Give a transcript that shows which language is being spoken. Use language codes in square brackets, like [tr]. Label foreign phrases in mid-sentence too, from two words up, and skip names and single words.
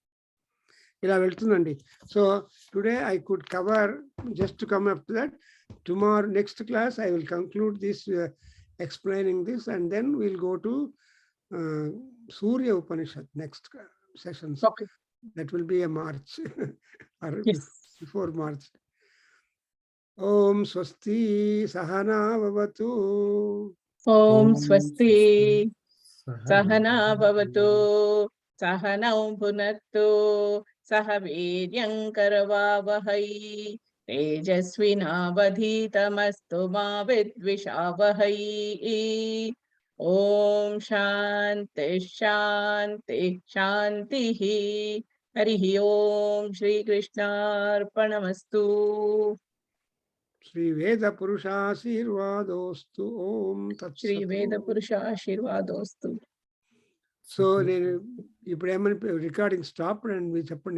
[en] So today I could cover, just to come up to that. Tomorrow, next class, I will conclude this, explaining this, and then we'll go to Surya Upanishad next sessions. Okay. That will be a March or Yes. before March. [sa] ओम स्वस्ति सहना ववतु. ओम स्वस्ति सहना भवतु सहनौ भुनत्तु सहवीर्यं करवावहै तेजस्विनावधीतमस्तु मा विद्विषावहै. ओम शान्ति शान्ति शान्ति. हरिः ओम श्री कृष्ण अर्पणमस्तु. श्री वेद पुरुष शिर्वादोस्तु. ओम तत् Shri Sat. वेद पुरुष आशीर्वादोस्तु. [te] So, ఇప్పుడు ఏమని [en] recording stop and [te] మీరు చెప్పండి.